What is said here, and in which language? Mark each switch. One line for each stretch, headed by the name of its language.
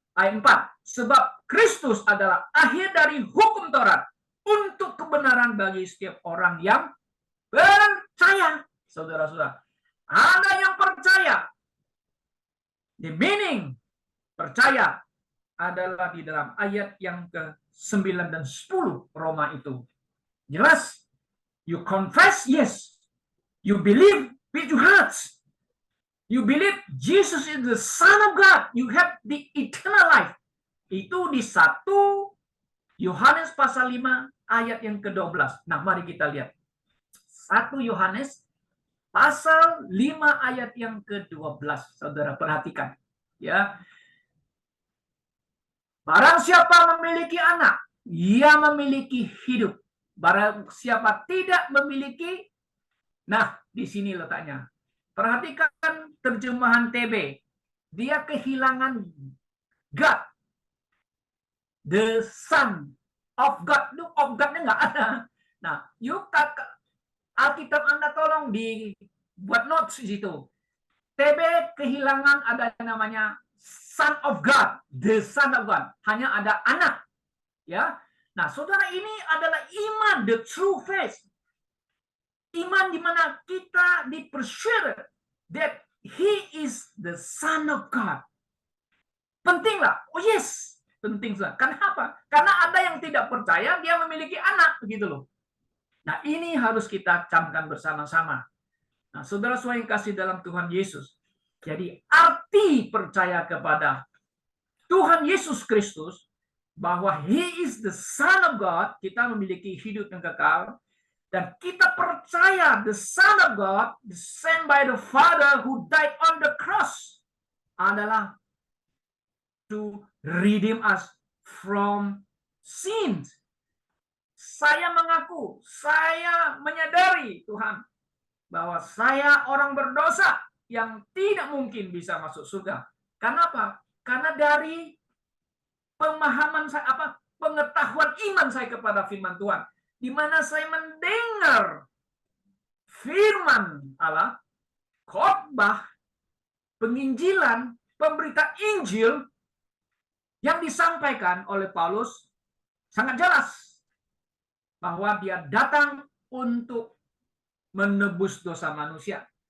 Indonesian: Ayat 4, sebab Kristus adalah akhir dari hukum Taurat untuk kebenaran bagi setiap orang yang percaya. Saudara-saudara, ada yang percaya.
English: The meaning
Indonesian: percaya adalah di dalam ayat yang ke-9 dan 10 Roma itu.
English: Jelas. You confess, yes. You believe with your hearts. You believe Jesus is the Son of God. You have the eternal life.
Indonesian: Itu di 1 Yohanes pasal 5 ayat yang ke-12. Nah, mari kita lihat. 1 Yohanes pasal 5 ayat yang ke-12. Saudara perhatikan. Ya. Barang siapa memiliki anak, ia memiliki hidup. Barang siapa tidak memiliki, nah, di sini letaknya. Perhatikan terjemahan TB. Dia kehilangan God.
English: The Son of God. Of God-nya
Indonesian: nggak ada. Nah, Alkitab Anda tolong dibuat notes di situ. TB kehilangan ada namanya Son of God.
English: The Son of God.
Indonesian: Hanya ada anak. Ya. Nah, saudara, ini adalah iman,
English: the true faith.
Indonesian: Iman di mana kita dipersuade
English: that he is the Son of God.
Indonesian: Penting lah.
English: Oh yes,
Indonesian: penting lah. Kenapa? Karena ada yang tidak percaya dia memiliki anak, begitu loh. Nah, ini harus kita camkan bersama-sama. Nah, saudara-saudara yang kasih dalam Tuhan Yesus. Jadi arti percaya kepada Tuhan Yesus Kristus bahwa
English: he is the Son of God,
Indonesian: kita memiliki hidup yang kekal. Dan kita percaya
English: the Son of God, sent by the Father who died on the cross,
Indonesian: adalah
English: to redeem us from sins.
Indonesian: Saya mengaku, saya menyadari Tuhan, bahwa saya orang berdosa yang tidak mungkin bisa masuk surga. Kenapa? Karena dari pemahaman saya, pengetahuan iman saya kepada firman Tuhan, di mana saya mendengar firman Allah, khotbah, penginjilan, pemberita Injil yang disampaikan oleh Paulus sangat jelas bahwa dia datang untuk menebus dosa manusia.